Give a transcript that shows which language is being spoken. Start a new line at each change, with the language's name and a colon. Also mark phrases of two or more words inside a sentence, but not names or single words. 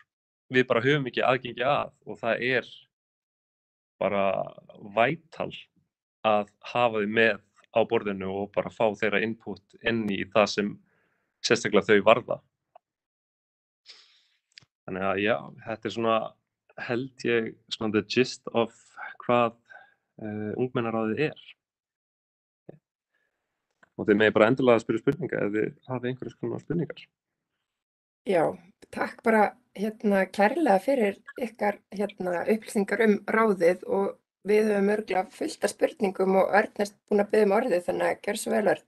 Icelandic: Við bara höfum ekki aðgengi að og það er bara vætal að hafa þau með á borðinu og bara fá þeirra input inn í það sem sérstaklega þau varða. Þannig að þetta er svona, held ég, svona
English: the gist of
Icelandic: hvað ungmennaráðið er. Og þið megið bara endilega að spyrja spurninga ef þið hafið einhverjum svona spurningar. Já, takk bara kærlega fyrir ykkar upplýsingar ráðið og við höfum örugglega fullt af spurningum og Örn er búinn að biðja orðið þannig að gjörðu svo vel Örn.